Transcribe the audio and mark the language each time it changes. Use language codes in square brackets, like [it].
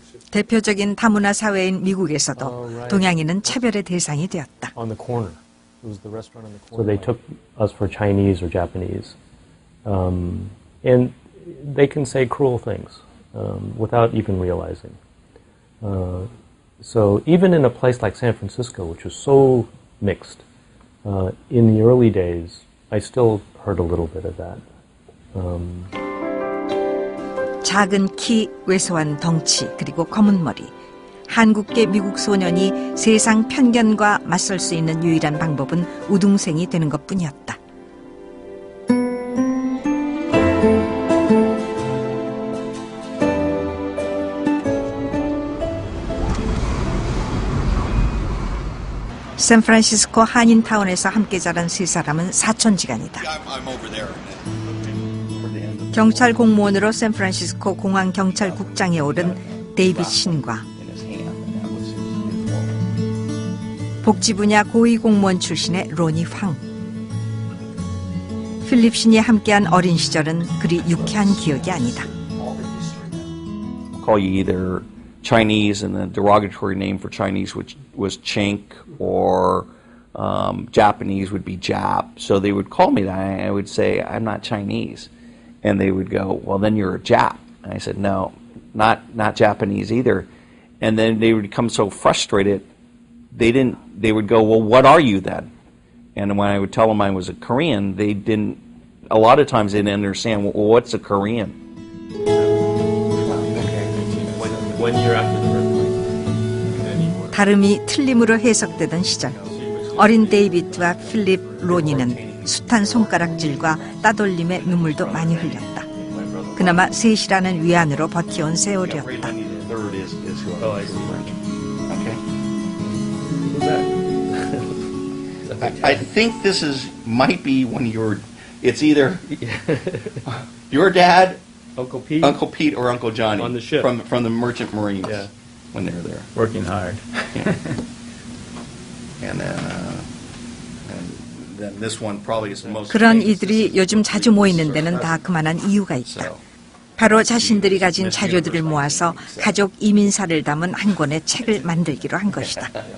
[ko] 대표적인 다문화 사회인 미국에서도 동양인은 차별의 대상이 되었다. [en] On the corner. It was the restaurant on the corner. So they took us for Chinese or Japanese. And they can say cruel things without even realizing. So even in a place like San Francisco, which was so mixed, in the early days, I still heard a little bit of that. [ko] 작은 키, 왜소한 덩치, 그리고 검은 머리. 한국계 미국 소년이 세상 편견과 맞설 수 있는 유일한 방법은 우등생이 되는 것뿐이었다. 샌프란시스코 한인타운에서 함께 자란 세 사람은 사촌지간이다. 경찰 공무원으로 샌프란시스코 공항경찰국장에 오른 데이빗 신과 복지분야 고위공무원 출신의 로니 황. 필립 신이 함께한 어린 시절은 그리 유쾌한 기억이 아니다. [en] Call you either Chinese, and the derogatory name for Chinese was Chink, or Japanese would be Jap. So they would call me that, and I would say, I'm not Chinese. And they would go, well, then you're a Jap. And I said, no, not Japanese either. And then they would become so frustrated, they would go, well, what are you then? And when I would tell them I was a Korean, a lot of times they didn't understand, well, what's a Korean? One year after the earthquake. [ko] 발음이 틀림으로 해석되던 시절, 어린 데이비드와 필립, 로니는 숱한 손가락질과 따돌림의 눈물도 많이 흘렸다. 그나마 셋이라는 위안으로 버텨온 세월이었다. [en] I think this might be when it's either your dad, Uncle Pete, or Uncle Johnny on the ship from the Merchant Marines when they were there, working hard. And then this one probably is the most. [ko] 그런 이들이 요즘 자주 모이는 데는 다 그만한 이유가 있다. 바로 자신들이 가진 자료들을 모아서 가족 이민사를 담은 한 권의 책을 만들기로 한 것이다.